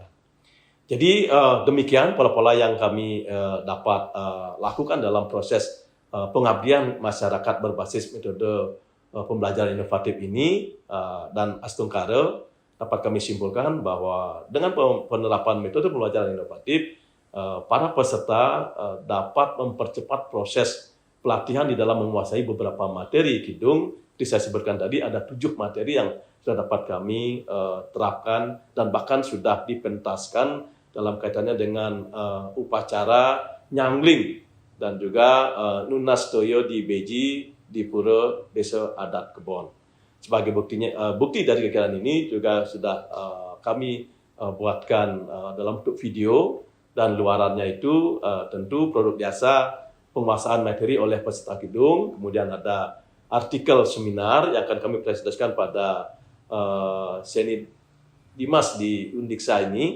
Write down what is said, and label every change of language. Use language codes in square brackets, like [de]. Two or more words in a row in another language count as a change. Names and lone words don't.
[id] Jadi demikian pola-pola yang kami dapat lakukan dalam proses pengabdian masyarakat berbasis metode pembelajaran inovatif ini, dan Astungkara dapat kami simpulkan bahwa dengan penerapan metode pembelajaran inovatif, para peserta dapat mempercepat proses pelatihan di dalam menguasai beberapa materi kidung. Seperti saya sebutkan tadi, ada 7 materi yang sudah dapat kami terapkan dan bahkan sudah dipentaskan dalam kaitannya dengan upacara nyangling dan juga [ban] nunas toyo [id] di Beji di Pura Desa Adat Kebon. Sebagai bukti dari kegiatan ini juga sudah kami buatkan dalam bentuk video, dan luarannya itu tentu produk jasa penguasaan materi oleh peserta kidung. Kemudian ada artikel seminar yang akan kami presentasikan pada Seni Dimas di Undiksa ini.